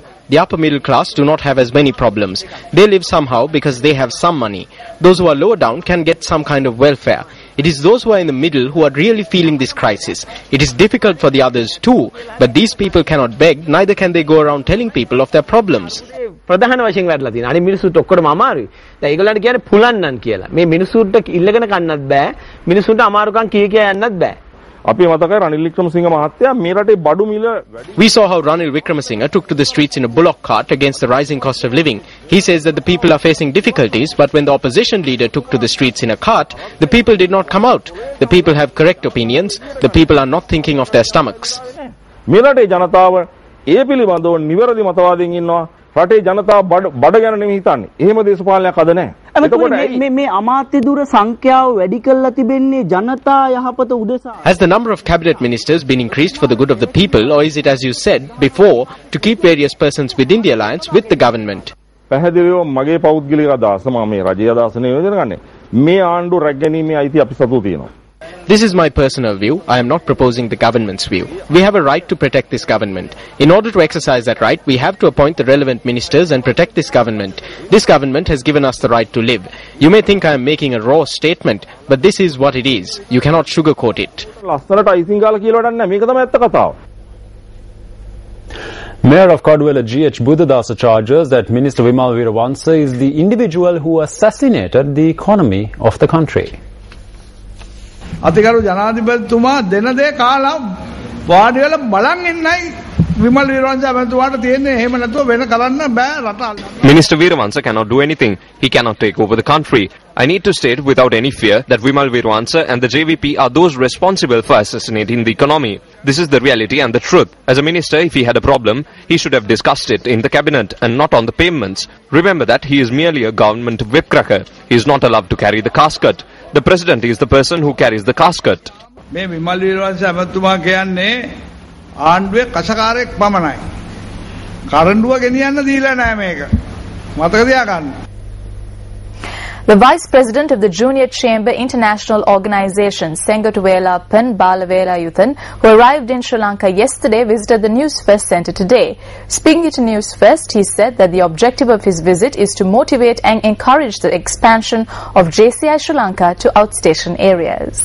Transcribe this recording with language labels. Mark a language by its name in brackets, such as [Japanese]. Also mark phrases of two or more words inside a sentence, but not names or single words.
[English] The upper middle class do not have as many problems. They live somehow because they have some money. Those who are lower down can get some kind of welfare. It is those who are in the middle who are really feeling this crisis. It is difficult for the others too, but these people cannot beg, neither can they go around telling people of their problems. [Sinhala] ප්‍රධාන වශයෙන් වැටලා තියෙනවා. අනිත් මිනිස්සුත් ඔක්කොටම අමාරුයි. දැන් ඒගොල්ලන්ට කියන්නේ පුලන්නන් කියලා. මේ මිනිස්සුන්ට ඉල්ලගෙන කන්නත් බෑ. මිනිස්සුන්ට අමාරුකම් කිය යන්නත් බෑ. අපි මතකයි රනිල් වික්‍රමසිංහ මහත්තයා මේ රටේ බඩු මිල [English] We saw how Ranil Wickremesinghe took to the streets in a bullock cart against the rising cost of living. He says that the people are facing difficulties, but when the opposition leader took to the streets in a cart, the people did not come out. The people have correct opinions. The people are not thinking of their stomachs. [Sinhala] මේ රටේ ජනතාව ඒ පිළිබඳව නිවැරදි මතවාදයෙන් ඉන්නවා. රටේ ජනතාව බඩ ගැන නෙමෙයි හිතන්නේ. එහෙම දේශපාලනයක් අද නැහැ. මේ අමාත්‍ය දුර සංඛ්‍යාව වැඩි කරලා තිබෙන්නේ ජනතා යහපත උදෙසා. [English] Has the number of cabinet ministers been increased for the good of the people, or is it, as you said before, to keep various persons within the alliance with the government? [Sinhala] පැහැදිලිව මගේ පෞද්ගලික අදහස මම මේ රජයේ අදහස නෙවෙයි කරන්නේ. මේ ආණ්ඩු රැකගැනීමේ අයිතිය අපි සතු තියෙනවා. [English] This is my personal view. I am not proposing the government's view. We have a right to protect this government. In order to exercise that right, we have to appoint the relevant ministers and protect this government. This government has given us the right to live. You may think I am making a raw statement, but this is what it is. You cannot sugarcoat it. [Sinhala] ලස්සනට අයිසිං ගාලා කියලා වැඩක් නැහැ. මේක තමයි ඇත්ත කතාව. [English] Mayor of Kodwala G.H. Buddhadasa charges that Minister Vimal Weerawansa is the individual who assassinated the economy of the country. [Sinhala] අතිගරු ජනාධිපතිතුමා දෙන දේ කාලා වාඩි වෙලා බලන් ඉන්නයි විමල් වීරවංශ මහතුමාට තියෙන්නේ. එහෙම නැතුව වෙන කරන්න බෑ රට. [English] Minister Weerawansa cannot do anything. He cannot take over the country. I need to state without any fear that Vimal Weerawansa and the JVP are those responsible for assassinating the economy. This is the reality and the truth. As a minister, if he had a problem, he should have discussed it in the cabinet and not on the pavements. Remember that he is merely a government whipcracker. He is not allowed to carry the casket. The president is the person who carries the casket. [Sinhala] මේ විමල් වීරවංශ මහතුමා කියන්නේ ආණ්ඩුවේ කෂකාරයෙක් පමණයි. කරඬුව ගෙනියන්න දීලා නැහැ මේක. මතක තියාගන්න. [English] The Vice President of the Junior Chamber International Organization, Sengatuvela Pen Balavela Yuthan, who arrived in Sri Lanka yesterday, visited the News Fest Centre today. Speaking to News Fest, he said that the objective of his visit is to motivate and encourage the expansion of JCI Sri Lanka to outstation areas.